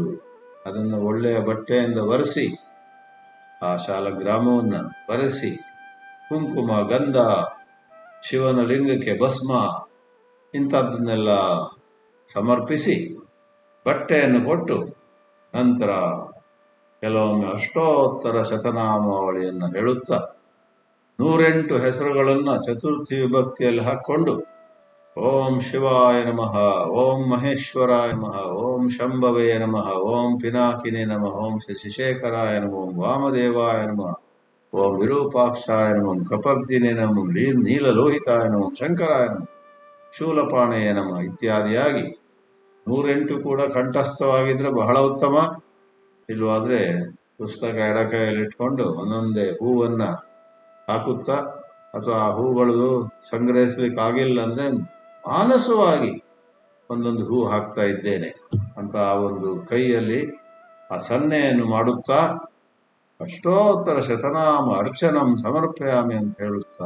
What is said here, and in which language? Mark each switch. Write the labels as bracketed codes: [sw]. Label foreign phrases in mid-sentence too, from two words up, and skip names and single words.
[kn] ಅದನ್ನು ಒಳ್ಳೆಯ ಬಟ್ಟೆಯಿಂದ ಒರೆಸಿ, ಆ ಶಾಲಗ್ರಾಮವನ್ನು ಒರೆಸಿ, ಕುಂಕುಮ, ಗಂಧ, ಶಿವನ ಲಿಂಗಕ್ಕೆ ಭಸ್ಮ, ಇಂಥದ್ದನ್ನೆಲ್ಲ ಸಮರ್ಪಿಸಿ ಬಟ್ಟೆಯನ್ನು ಕೊಟ್ಟು ನಂತರ ಕೆಲವೊಮ್ಮೆ ಅಷ್ಟೋತ್ತರ ಶತನಾಮಾವಳಿಯನ್ನು ಹೇಳುತ್ತಾ 108 ಹೆಸರುಗಳನ್ನು ಚತುರ್ಥಿ ವಿಭಕ್ತಿಯಲ್ಲಿ ಹಾಕ್ಕೊಂಡು [sa] ಓಂ ಶಿವಾಯ ನಮಃ, ಓಂ ಮಹೇಶ್ವರಾಯ ನಮಃ, ಓಂ ಶಂಭವೇ ನಮಃ, ಓಂ ಪಿನಾಕಿನೇ ನಮಃ, ಓಂ ಶಶಿಶೇಖರಾಯ ನಮಃ, ಓಂ ವಾಮದೇವಾಯ ನಮಃ, ಓಂ ವಿರೂಪಾಕ್ಷಾಯ ನಮಃ, ಕಪರ್ದಿನೇ ನಮಃ, ನೀಲಲೋಹಿತಾಯ ನಮಃ, ಶಂಕರಾಯ ನಮಃ, ಶೂಲಪಾಣೆಯ ನಮಃ [kn] ಇತ್ಯಾದಿಯಾಗಿ 108 ಕೂಡ ಕಂಠಸ್ಥವಾಗಿದ್ರೆ ಬಹಳ ಉತ್ತಮ. ಇಲ್ವಾದ್ರೆ ಪುಸ್ತಕ ಎಡಕೈಯಲ್ಲಿಟ್ಕೊಂಡು ಒಂದೊಂದೇ ಹೂವನ್ನ ಹಾಕುತ್ತಾ, ಅಥವಾ ಆ ಹೂಗಳು ಸಂಗ್ರಹಿಸ್ಲಿಕ್ಕೆ ಆಗಿಲ್ಲ ಅಂದ್ರೆ ಮಾನಸವಾಗಿ ಒಂದೊಂದು ಹೂ ಹಾಕ್ತಾ ಇದ್ದೇನೆ ಅಂತ ಆ ಒಂದು ಕೈಯಲ್ಲಿ ಆ ಸನ್ನೆಯನ್ನು ಮಾಡುತ್ತಾ [sa] ಅಷ್ಟೋತ್ತರ ಶತನಾಮ ಅರ್ಚನಂ ಸಮರ್ಪಯಾಮಿ [kn] ಅಂತ ಹೇಳುತ್ತಾ.